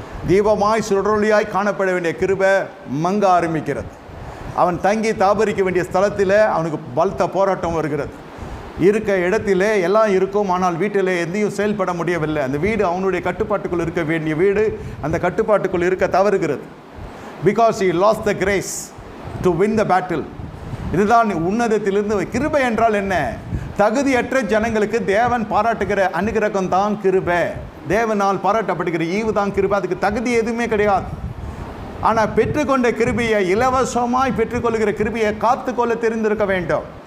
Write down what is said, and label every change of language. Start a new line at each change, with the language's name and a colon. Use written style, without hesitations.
Tamil: தீபமாய் சுடரொளியாய் காணப்பட வேண்டிய கிருபை மங்க ஆரம்பிக்கிறது. அவன் தங்கி தாபரிக்க வேண்டிய ஸ்தலத்தில் அவனுக்கு பலத்த போராட்டம் வருகிறது. இருக்க இடத்திலே எல்லாம் இருக்கும், ஆனால் வீட்டில் எதையும் செயல்பட முடியவில்லை. அந்த வீடு அவனுடைய கட்டுப்பாட்டுக்குள் இருக்க வேண்டிய வீடு அந்த கட்டுப்பாட்டுக்குள் இருக்க தவறுகிறது.
English: because he lost the grace to win the battle.
Tamil: இதுதான் உன்னதத்திலிருந்து. கிருபை என்றால் என்ன? தகுதியற்ற ஜனங்களுக்கு தேவன் பாராட்டுகிற அனுகிரகம் தான் கிருபை. தேவனால் பாராட்டப்படுகிற ஈவு தான் கிருபை. அதுக்கு தகுதி எதுவுமே கிடையாது. ஆனால் பெற்றுக்கொண்ட கிருபையை, இலவசமாய் பெற்றுக்கொள்கிற கிருபையை காத்துக்கொள்ள தெரிந்திருக்க வேண்டும்.